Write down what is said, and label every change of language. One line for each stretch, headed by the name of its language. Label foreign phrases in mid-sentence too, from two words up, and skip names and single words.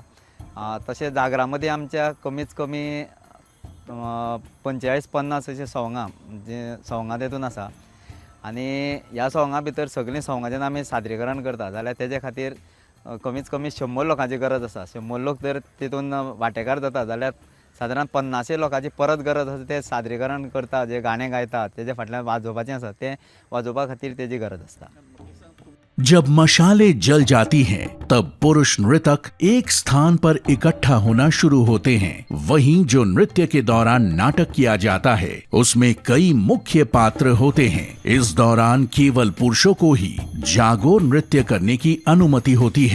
Konkani: तशें जागरा मदीं आमच्या कमीच कमी 45-50 अशे सॉंगां म्हणजे सॉंगां तेतून आसा आनी ह्या सॉंगां भितर सगळीं सॉंगां जेन्ना आमी सादरीकरण करता जाल्यार तेजे खातीर कमीच कमी 100 लोकांची गरज आसा। 100 लोक जर तेतून वांटेकार जाता जाल्यार सादारण 50 लोकांची परत गरज आसा ते सादरीकरण करता, जे गाणे गायतात तेजे फाटल्यान वाजोवपाचें आसा ते वाजोवपा खातीर तेजी गरज आसता।
Hindi: जब मशालें जल जाती हैं तब पुरुष नृतक एक स्थान पर इकट्ठा होना शुरू होते हैं। वहीं जो नृत्य के दौरान नाटक किया जाता है उसमें कई मुख्य पात्र होते हैं। इस दौरान केवल पुरुषों को ही जागो नृत्य करने की अनुमति होती है।